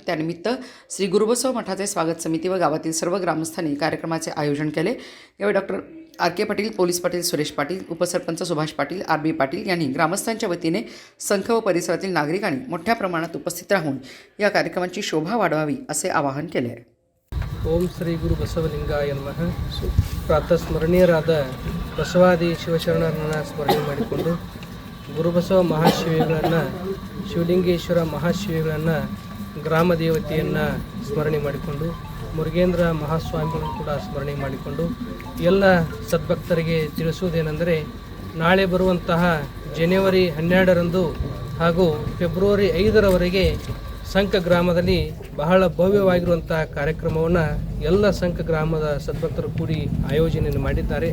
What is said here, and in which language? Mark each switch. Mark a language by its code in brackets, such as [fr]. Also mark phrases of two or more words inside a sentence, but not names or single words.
[mr] त्यानिमित्त श्री गुरुबसव मठाचे स्वागत समिती व गावातील सर्व ग्रामस्थांनी कार्यक्रमाचे आयोजन केले। यावेळी डॉक्टर आर.के. पाटील, पोलीस पाटील सुरेश पाटील, उपसरपंच सुभाष पाटील, आर.बी. पाटील यांनी ग्रामस्थांच्या वतीने संघ व परिसरातील नागरिकांनी मोठ्या प्रमाणात उपस्थित राहून या कार्यक्रमाची शोभा वाढवावी असे आवाहन केले। [sa] ओम श्री गुरु बसवलिंगाय नमः। [kn] ಪ್ರಾತಸ್ಮರಣೀಯರಾದ ಬಸವಾದಿ ಶಿವಶರಣರನ್ನು ಸ್ಮರಣೆ ಮಾಡಿಕೊಂಡು ಗುರುಬಸವ ಮಹಾಶಿವಿಗಳನ್ನು ಶಿವಲಿಂಗೇಶ್ವರ ಮಹಾಶಿವಿಗಳನ್ನು ಗ್ರಾಮ ದೇವತೆಯನ್ನು ಸ್ಮರಣೆ ಮಾಡಿಕೊಂಡು ಮುರುಗೇಂದ್ರ ಮಹಾಸ್ವಾಮಿಗಳನ್ನು ಕೂಡ ಸ್ಮರಣೆ ಮಾಡಿಕೊಂಡು ಎಲ್ಲ ಸದ್ಭಕ್ತರಿಗೆ ತಿಳಿಸುವುದೇನೆಂದರೆ ನಾಳೆ ಬರುವಂತಹ ಜನವರಿ 12ರಂದು ಹಾಗೂ ಫೆಬ್ರವರಿ 5ರವರೆಗೆ ಸಂಕ ಗ್ರಾಮದಲ್ಲಿ ಬಹಳ ಭವ್ಯವಾಗಿರುವಂತಹ ಕಾರ್ಯಕ್ರಮವನ್ನು ಎಲ್ಲ ಸಂಕ ಗ್ರಾಮದ ಸದ್ಭಕ್ತರು ಕೂಡಿ ಆಯೋಜನೆಯನ್ನು ಮಾಡಿದ್ದಾರೆ।